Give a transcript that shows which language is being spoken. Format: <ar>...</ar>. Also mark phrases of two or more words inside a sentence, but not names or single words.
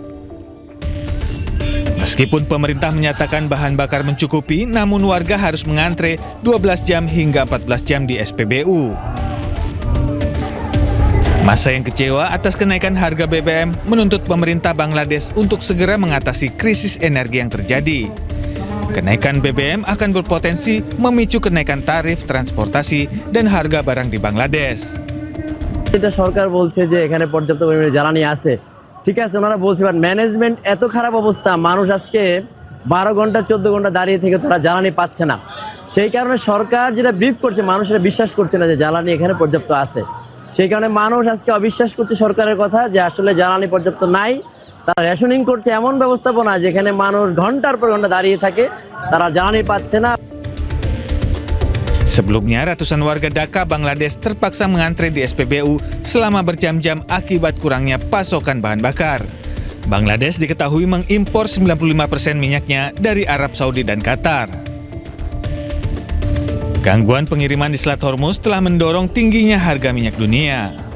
<id>Meskipun pemerintah menyatakan bahan bakar mencukupi, namun warga harus mengantre 12 jam hingga 14 jam di SPBU. Massa yang kecewa atas kenaikan harga BBM menuntut pemerintah Bangladesh untuk segera mengatasi krisis energi yang terjadi. Kenaikan BBM akan berpotensi memicu kenaikan tarif transportasi dan harga barang di Bangladesh.</id> <bn>এটা সরকার বলছে যে এখানে পর্যাপ্ত পরিমাণে জ্বালানি আছে, ঠিক আছে, ওনারা বলছে,</bn> <en>but management</en> <bn>এত খারাপ অবস্থা, মানুষ আজকে 12 ঘন্টা 14 ঘন্টা দাঁড়িয়ে থেকে তারা জ্বালানি পাচ্ছে না। সেই কারণে সরকার যেটা ব্রিফ করছে, মানুষেরা বিশ্বাস করছে না যে জ্বালানি এখানে পর্যাপ্ত আছে। সেই কারণে মানুষ আজকে অবিশ্বাস করছে সরকারের কথা যে আসলে জ্বালানি পর্যাপ্ত নাই। তারা রেশনিং করছে এমন ব্যবস্থাপনা যেখানে মানুষ ঘন্টার পর ঘন্টা দাঁড়িয়ে থাকে, তারা জ্বালানি পাচ্ছে না।</bn> <id>Sebelumnya, ratusan warga Dhaka, Bangladesh terpaksa mengantre di SPBU selama berjam-jam akibat kurangnya pasokan bahan bakar. Bangladesh diketahui mengimpor 95% minyaknya dari Arab Saudi dan Qatar. Gangguan pengiriman di Selat Hormuz telah mendorong tingginya harga minyak dunia.</id>